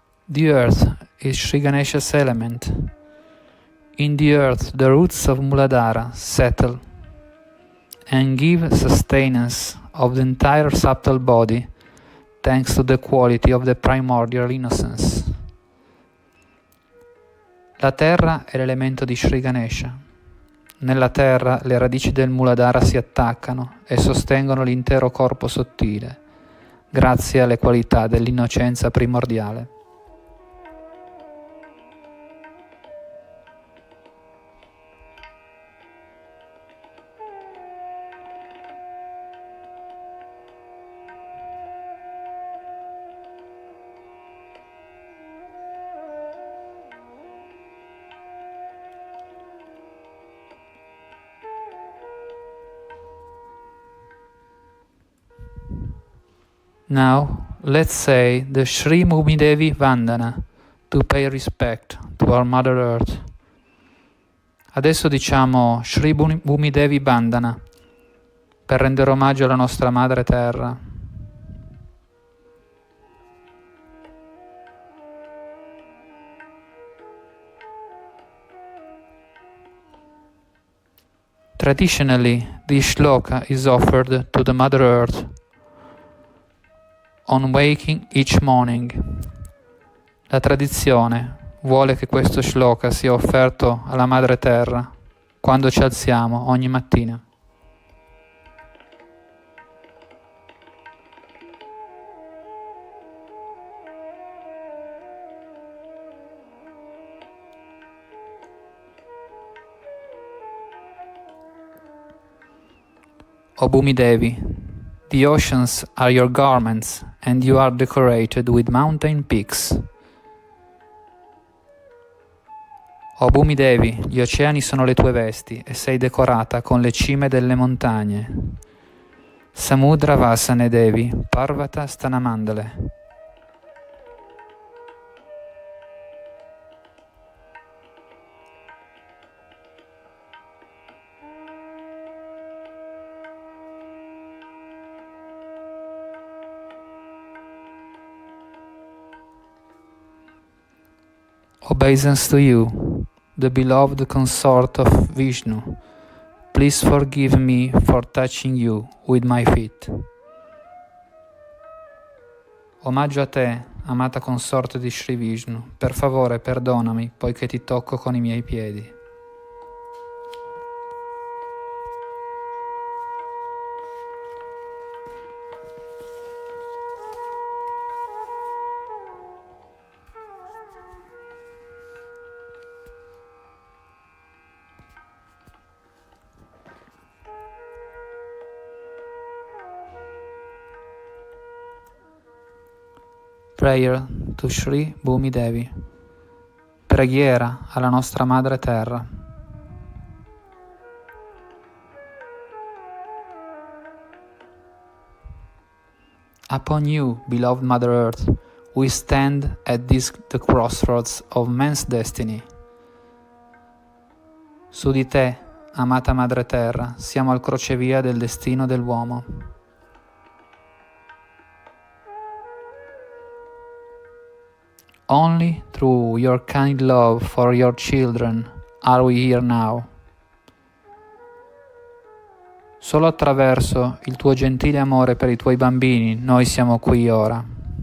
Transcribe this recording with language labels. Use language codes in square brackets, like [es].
[en] The earth is Sri Ganesha's element. In the earth the roots of Muladhara settle and give sustenance of the entire subtle body thanks to the quality of the primordial innocence. [it] La terra è l'elemento di Sri Ganesha. Nella terra le radici del Muladhara si attaccano e sostengono l'intero corpo sottile, grazie alle qualità dell'innocenza primordiale. [en] Now, let's say the Sri Bhumidevi Vandana to pay respect to our Mother Earth. [it] Adesso diciamo Sri Bhumidevi Vandana per rendere omaggio alla nostra Madre Terra. [en] Traditionally, this shloka is offered to the Mother Earth on waking each morning. [it] La tradizione vuole che questo shloka sia offerto alla Madre Terra quando ci alziamo ogni mattina. [en] O Bhumidevi, the oceans are your garments and you are decorated with mountain peaks. [it] O Bhumidevi, gli oceani sono le tue vesti e sei decorata con le cime delle montagne. [sa] Samudra Vasane Devi, Parvata Stanamandale. [en] Obeisance to you, the beloved consort of Vishnu, Please forgive me for touching you with my feet. [it] Omaggio a te, amata consorte di Sri Vishnu, per favore perdonami poiché ti tocco con i miei piedi. [en] Prayer to Sri Bhumi Devi. [it] Preghiera alla nostra Madre Terra. [en] Upon you, beloved Mother Earth, we stand at the crossroads of man's destiny. [it] Su di te, amata Madre Terra, siamo al crocevia del destino dell'uomo. [en] Only through your kind love for your children are we here now. [it] Solo attraverso il tuo gentile amore per i tuoi bambini noi siamo qui ora.